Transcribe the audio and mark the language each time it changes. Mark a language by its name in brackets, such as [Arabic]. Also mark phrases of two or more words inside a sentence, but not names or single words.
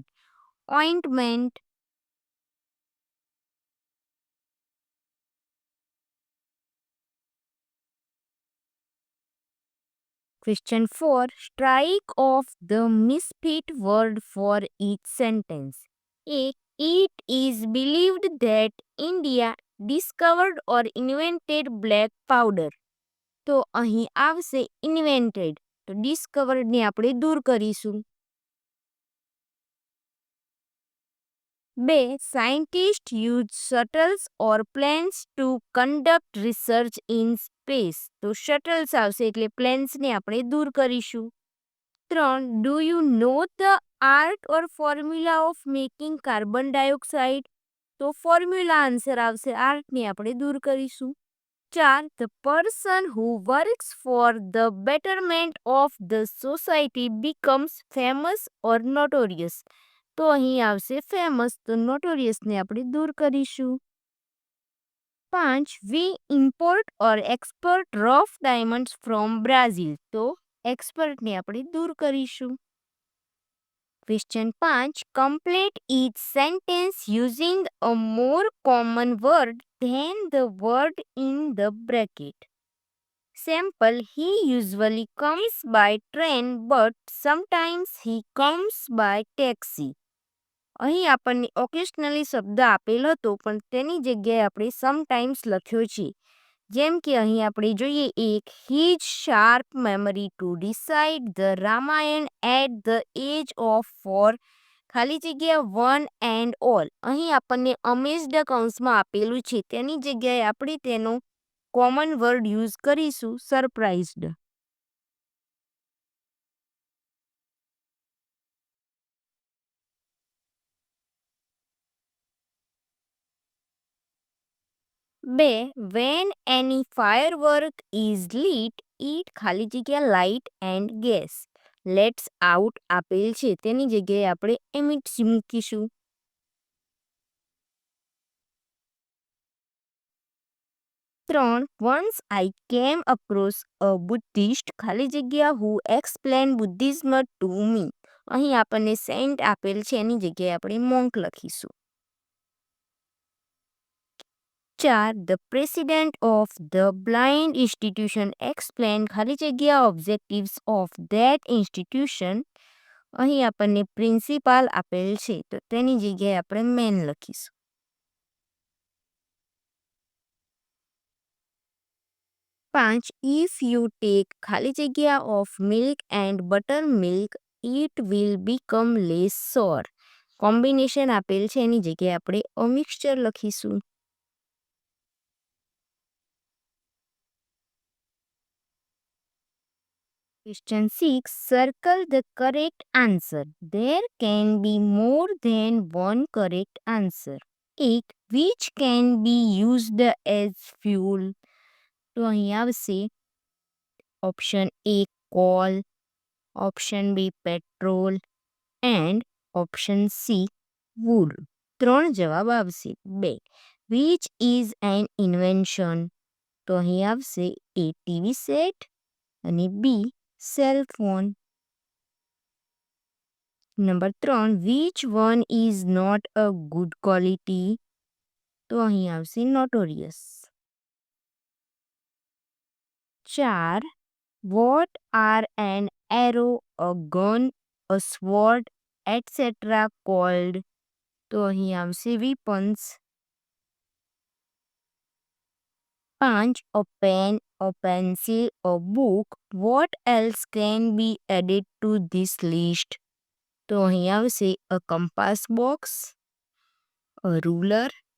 [English] Ointment. Question 4. Strike off the misfit word for each sentence. A. It is believed that India discovered or invented black powder. [Gujarati] તો અહીં આવશે invented. તો discovered ને આપણે દૂર કરીશું. [English] 2. Scientists use shuttles or planes to conduct research in space. [Gujarati] તો shuttles આવશે એટલે planes ને આપણે દૂર કરીશું. [English] 3. Do you know the art or formula of making carbon dioxide? [Gujarati] તો [English] formula answer [Gujarati] આવશે art ને આપણે દૂર કરીશું. 4. [English] The person who works for the betterment of the society becomes famous or notorious. [Gujarati] તો અહીં આવશે famous, તો notorious ને આપણે દૂર કરીશું. [English] 5. We import or export rough diamonds from Brazil. [Gujarati] તો export ને આપણે દૂર કરીશું. [English] Question 5. Complete each sentence using a more common word than the word in the bracket. Sample. He usually comes by train but sometimes he comes by taxi. [Gujarati] અહીં આપણને ઓકેશનલી શબ્દ આપેલ હતો પણ તેની જગ્યાએ આપણે સમટાઈમ્સ લખ્યો છે. જેમ કે અહીં આપણે જોઈએ એક [English] he's sharp memory to decide the Ramayana at the age of 4 [Gujarati] ખાલી જગ્યા [English] 1 and all. [Gujarati] અહીં આપણને અમેઝડ કૌંસમાં આપેલું છે તેની જગ્યાએ આપણે તેનો [English] common word use [Gujarati] કરીશું સરપ્રાઇઝડ. બે. [English] When any firework is lit, it [Gujarati] ખાલી જગ્યા [English] light and gas. Lets out [Gujarati] આપેલ છે તેની જગ્યાએ આપણે emits મૂકીશું. [English] 3. Once I came across a Buddhist [Gujarati] ખાલી જગ્યા [English] who explained Buddhism to me. [Gujarati] અહીં આપણને સેન્ટ આપેલ છે એની જગ્યાએ આપણે monk લખીશું. [English] 4. The president of the blind institution explained [Gujarati] ખાલી જગ્યા [English] objectives of that institution. [Gujarati] અહીં આપણને પ્રિન્સિપાલ આપેલ છે તો તેની જગ્યાએ આપણે મેન લખીશું. [English] 5. If you take [Gujarati] ખાલી જગ્યા [English] of milk and buttermilk, it will become less sour. [Gujarati] કોમ્બિનેશન આપેલ છે એની જગ્યાએ આપણે [English] a mixture [Gujarati] લખીશું. [English] Question 6. Circle the correct answer. There can be more than one correct answer. 8. Which can be used as fuel? [Gujarati] તો અહીં આવશે [English] option A coal, option B petrol and option C wood. [Gujarati] 3 જવાબ આવશે. 2. [English] Which is an invention? [Gujarati] તો અહીં આવશે A [English] TV set [Gujarati] અને B [English] cell phone. નંબર 3. Which one is not a good quality? [Gujarati] તો અહીં આવશે નોટોરિયસ. 4. [English] What are an arrow, a gun, a sword, etc. called? [Gujarati] તો અહીં આવશે weapons. [English] 5. A pen, a pencil, a book. What else can be added to this list? [Gujarati] તો અહીં આવશે [English] a compass box, a ruler.